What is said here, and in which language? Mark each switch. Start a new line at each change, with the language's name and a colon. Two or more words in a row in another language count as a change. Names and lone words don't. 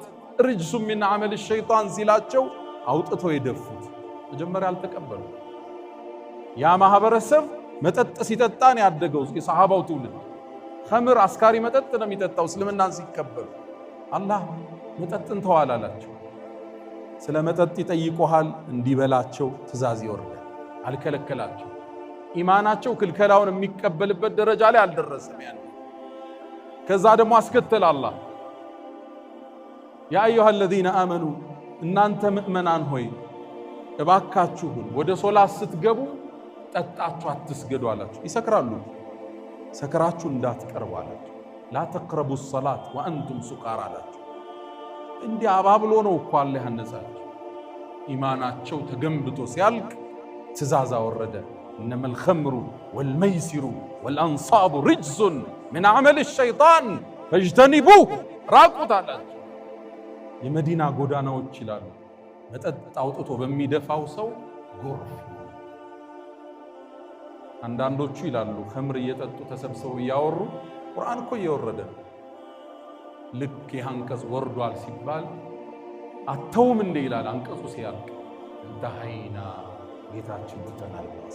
Arabic: رجس من عمل الشيطان
Amharic: ሲላቸው አውጥተው የደፉት። መጀመሪያ አልተቀበሉ። ያ ማህበረሰብ መጠጥ ሲጠጣን ያደገው የሰሃባው ትውልድ ኸምር አስካሪ መጠጥ ነው የሚጠጣው። እስልምናን ሲቀበሉ አላህ መጠጥን ተዋል አላቸው። ስለ መጠጥ ይጠይቁሃል፣ እንዲበላቸው ትእዛዝ ይወርዳል። አልከለከላቸው። ኢማናቸው ክልከላውን የሚቀበልበት ደረጃ ላይ አልደረሰም። ያን ከዛ ደግሞ አስከተለ አላህ
Arabic: يا أيها الذين آمنوا፣
Amharic: እናንተ ምእመናን ሆይ እባካችሁን ወደ ሶላት ስትገቡ ጠጣችሁ አትስገዱ አላችሁ። ይሰክራሉ፣ ሰክራችሁ እንዳትቀርቡ አላችሁ።
Arabic: لا تقربوا الصلاة وأنتم سكارى
Amharic: አላችሁ። እንዲህ አባብሎ ነው እኮ አላህ ያነጻቸው። ኢማናቸው ተገንብቶ ሲያልቅ ትእዛዝ አወረደ።
Arabic: إنما الخمر والميسر والأنصاب رجس من عمل الشيطان فاجتنبوه
Amharic: ራቁት አላቸው። የመዲና ጎዳናዎች ይላሉ መጠጥ አውጥቶ በሚደፋው ሰው ጎርፍ። አንዳንዶቹ ይላሉ ኸምር እየጠጡ ተሰብስበው እያወሩ ቁርአን እኮ እየወረደ ልክ ይሃንቀጽ ወርዷል ሲባል አተውም እንደ ይላል አንቀጹ ሲያልቅ እንተሃይና ጌታችን ትተናል።